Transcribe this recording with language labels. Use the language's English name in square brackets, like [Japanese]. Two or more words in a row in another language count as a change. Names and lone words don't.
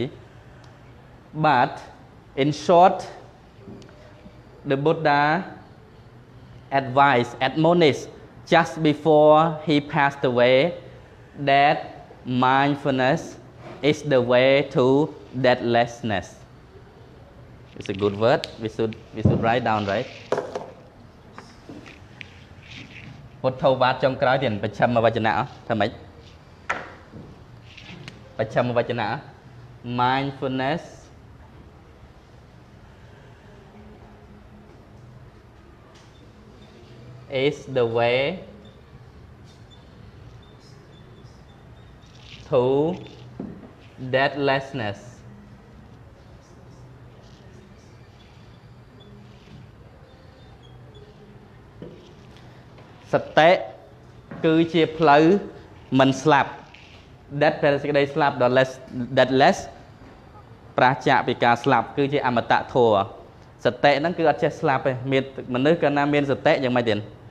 [English] But in short, the Buddha admonished just before he passed away that mindfulness is the way to deathlessness. It's a good word. We should write down, right? [Khmer] ពុទ្ធោវាទចុងក្រោយទៀតបច្ឆិមវចនៈថាម៉េចបច្ឆិមវចនៈ [English] mindfulness is the way to deathlessness. [Khmer] សតិគឺជាផ្លូវមិនស្លាប់ death តែសេចក្តីស្លាប់ deathless ប្រាសចាកពីការស្លាប់គឺជាអមតៈធម៌សតិហ្នឹងគឺអត់ចេះស្លាប់ទេមានមនុស្សកាលណាមានសតិយ៉ាងម៉េចទៀត